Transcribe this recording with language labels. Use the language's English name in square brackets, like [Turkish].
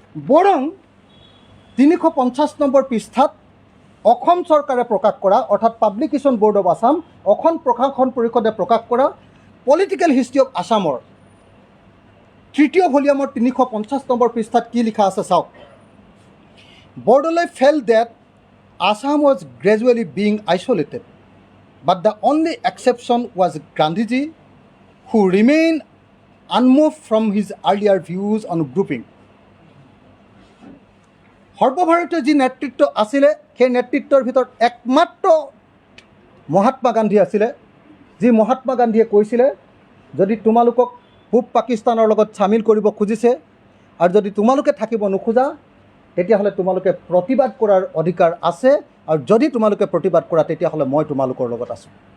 [Assamese] বৰং 350 নম্বৰ পৃষ্ঠাত অসম চৰকাৰে প্ৰকাশ কৰা, অৰ্থাৎ publication board of Assam, Assam প্ৰকাশন পৰিষদে প্ৰকাশ কৰা পলিটিকেল হিষ্ট্ৰী অফ আছামৰ 3য় ভলিউমৰ 350 নম্বৰ পৃষ্ঠাত কি লিখা আছে চাওক। [English] Bordoloi felt that Assam was gradually being isolated, but the only exception was Gandhiji, who remained unmoved from his earlier views on grouping. [Assamese] সৰ্বভাৰতীয় যি নেতৃত্ব আছিলে, সেই নেতৃত্বৰ ভিতৰত একমাত্ৰ মহাত্মা গান্ধী আছিলে, যি মহাত্মা গান্ধীয়ে কৈছিলে যদি তোমালোকক পূব পাকিস্তানৰ লগত চামিল কৰিব খুজিছে আৰু যদি তোমালোকে থাকিব নোখোজা, তেতিয়াহ'লে তোমালোকে প্ৰতিবাদ কৰাৰ অধিকাৰ আছে, আৰু যদি তোমালোকে প্ৰতিবাদ কৰা তেতিয়াহ'লে মই তোমালোকৰ লগত আছোঁ।